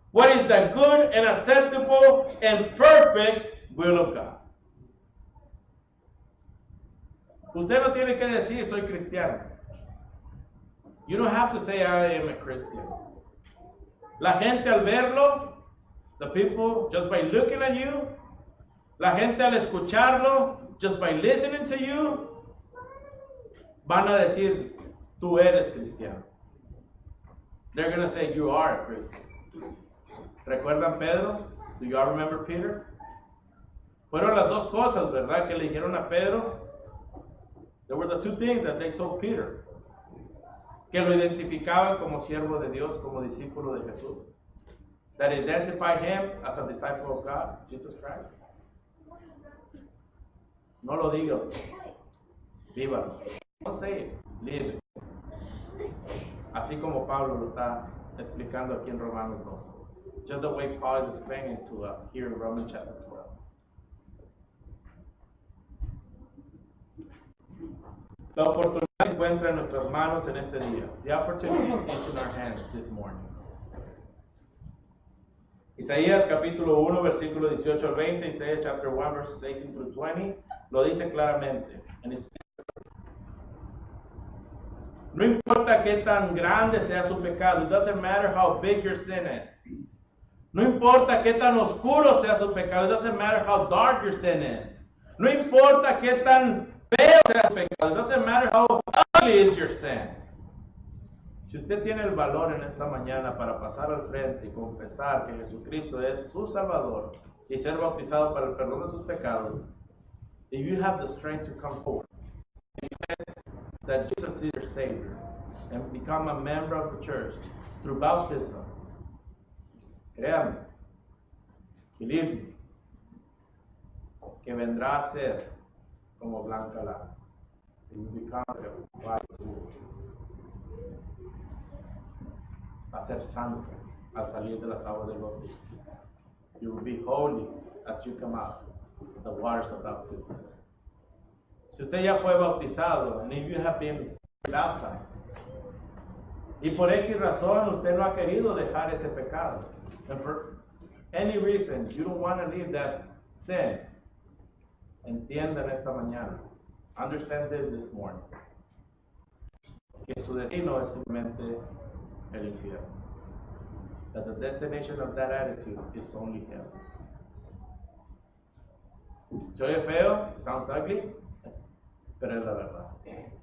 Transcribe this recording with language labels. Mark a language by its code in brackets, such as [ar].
[en] What is the good and acceptable and perfect will of God? [es] Usted no tiene que decir soy cristiano. [en] You don't have to say I am a Christian. [es] La gente al verlo, [en] the people just by looking at you, [es] la gente al escucharlo, [en] just by listening to you, [es] van a decir, tú eres cristiano. [en] They're going to say, you are a Christian. [es] ¿Recuerdan Pedro? [en] Do you all remember Peter? [es] Fueron las dos cosas, ¿verdad? Que le dijeron a Pedro. [en] There were the two things that they told Peter. [es] Que lo identificaban como siervo de Dios, como discípulo de Jesús. [en] That identified him as a disciple of God, Jesus Christ. [es] No lo digas. Vívalo. [en] Don't say it. Live it. [es] Así como Pablo lo está explicando aquí en Romanos 12. [en] Just the way Paul is explaining to us here in Romans chapter 12. [es] La oportunidad se encuentra en nuestras manos en este día. [en] The opportunity is in our hands this morning. [es] Isaías capítulo 1, versículo 18 al 20, [en] Isaías chapter 1, verses 18 through 20, [es] lo dice claramente. No importa qué tan grande sea su pecado. [en] It doesn't matter how big your sin is. [es] No importa qué tan oscuro sea su pecado. [en] It doesn't matter how dark your sin is. [es] No importa qué tan feo sea su pecado. [en] It doesn't matter how ugly is your sin. [es] Si usted tiene el valor en esta mañana para pasar al frente y confesar que Jesucristo es su Salvador y ser bautizado para el perdón de sus pecados, [en] if you have the strength to come forward, that Jesus is your Savior, and become a member of the church through baptism, [es] créanme, [en] believe me, [es] que vendrá a ser como blanca lana. [en] You become a white wool. [es] Va a ser santo al salir de las aguas del bautismo. [en] You will be holy as you come out of the waters of baptism. [es] Si usted ya fue bautizado, [en] and if you have been baptized, [es] y por X razón usted no ha querido dejar ese pecado, [en] and for any reason you don't want to leave that sin, [es] entiendan esta mañana, [en] understand this morning, [es] que su destino es simplemente el infierno. [en] That the destination of that attitude is only hell. [es] Se oye feo, [en] it sounds ugly, [es] pero es la verdad.